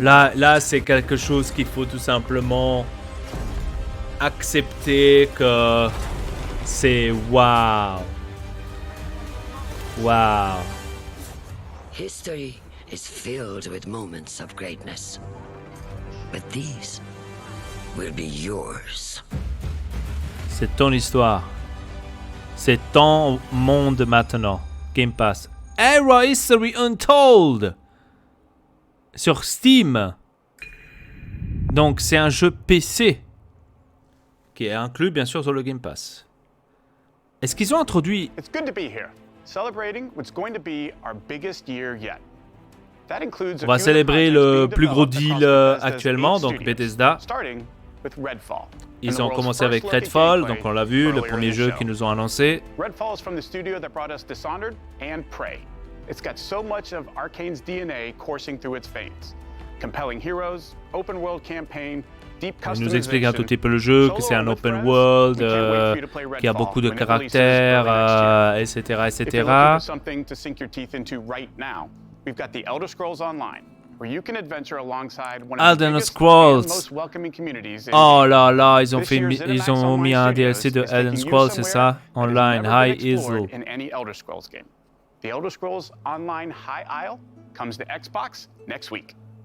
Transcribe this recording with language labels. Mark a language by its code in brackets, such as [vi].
[fr] Là c'est quelque chose qu'il faut tout simplement accepter que c'est waouh. Waouh. [en] History is filled with moments of greatness. But these will be yours. [fr] C'est ton histoire. C'est ton monde maintenant. Game Pass. Era History Untold. Sur Steam. Donc c'est un jeu PC. Qui est inclus bien sûr sur le Game Pass. Est-ce qu'ils ont introduit... [en] It's good to be here, celebrating what's going to be our biggest year yet. That includes [fr] On va célébrer le plus gros deal actuellement, donc Bethesda. Ils ont commencé avec Redfall, donc on l'a vu, le premier jeu qu'ils nous ont annoncé. [en] Redfall is from the studio that brought us Dishonored and Prey. It's got so much of Arcane's DNA coursing through its veins. Compelling heroes, open world campaign, deep customization. [fr] Il nous explique un tout petit peu le jeu, que c'est un open world, qui a beaucoup de caractères, etc., etc. [en] We've got the Elder Scrolls Online, where you can adventure alongside one of the Elder biggest Scrolls. and most welcoming communities. [fr] Oh là là, ils ont mis un DLC de Elder Scrolls, c'est ça? [en] Online, High Isle. In any Elder Scrolls game. The Elder Scrolls Online High Isle comes to Xbox next week.